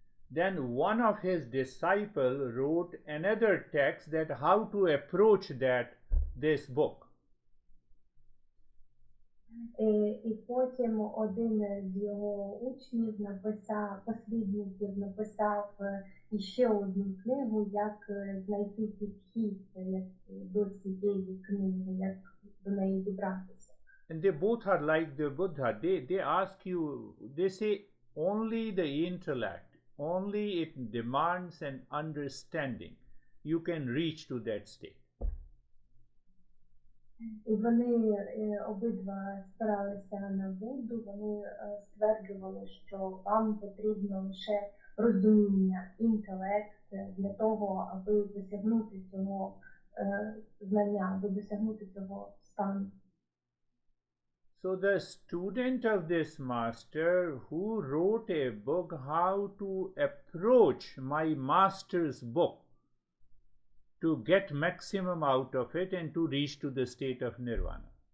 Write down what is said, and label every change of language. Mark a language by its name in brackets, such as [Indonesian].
[English] Then one of his disciples wrote another text that how to approach this book. [Ukrainian] І потім один з його учнів послідників написав іще одну книгу, як знайти підхід до цієї книги, як до неї дібратися. [English] And they both are like the Buddha. They ask you, they say only the intellect, only it demands an understanding. You can reach to that state. [Ukrainian] І вони обидва спиралися на Будду, вони стверджували, що вам потрібно лише розуміння, інтелект для того, аби досягнути цього знання, аби досягнути цього стану. [English] So the student of this master who wrote a book, how to approach my master's book to get maximum out of it and to reach to the state of nirvana.